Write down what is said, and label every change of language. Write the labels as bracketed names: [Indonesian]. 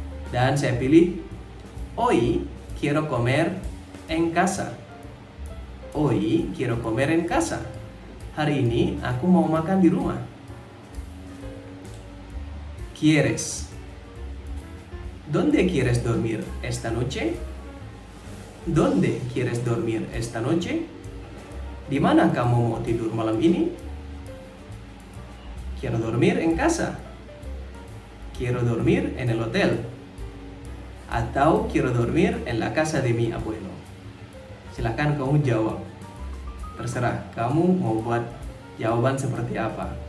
[Indonesian] Dan saya pilih [Spanish] hoy quiero comer en casa. Hoy quiero comer en casa. [Indonesian] Hari ini aku mau makan di rumah. [Spanish] ¿Quieres? ¿Dónde quieres dormir esta noche? ¿Dónde quieres dormir esta noche? [Indonesian] Di mana kamu mau tidur malam ini? [Spanish] Quiero dormir en casa. Quiero dormir en el hotel. Atau quiero dormir en la casa de mi abuelo. [Indonesian] Silahkan kamu jawab. Terserah kamu mau buat jawaban seperti apa.